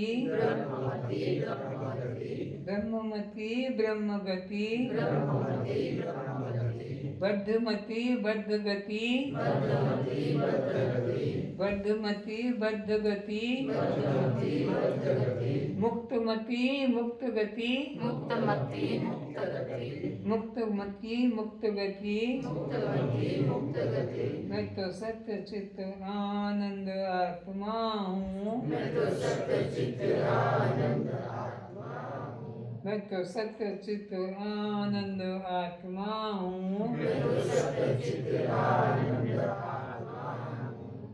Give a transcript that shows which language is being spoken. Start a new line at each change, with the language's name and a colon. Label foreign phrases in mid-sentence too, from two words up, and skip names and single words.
Hindi: ब्रह्ममति ब्रह्म गति, ब्रह्ममति ब्रह्म गति, ब्रह्ममति ब्रह्म गति, बद्धमति बद्ध गति, बद्धमति बद्ध गति, बद्धमति बद्ध गति, बद्धमति बद्ध गति, मुक्तमति मुक्त गति, मुक्तमति मुक्त गति, मुक्तमति मुक्त गति। मुक्तमति मुक्त गति। मैं तो सत्य चित्त आनंद आत्मा हूँ। मैं तो सत्य चित्त आनंद आत्मा हूँ। मैं तो सत्य चित्त आनंद आत्मा हूँ। मैं तो सत्य चित्त आनंद आत्मा हूँ।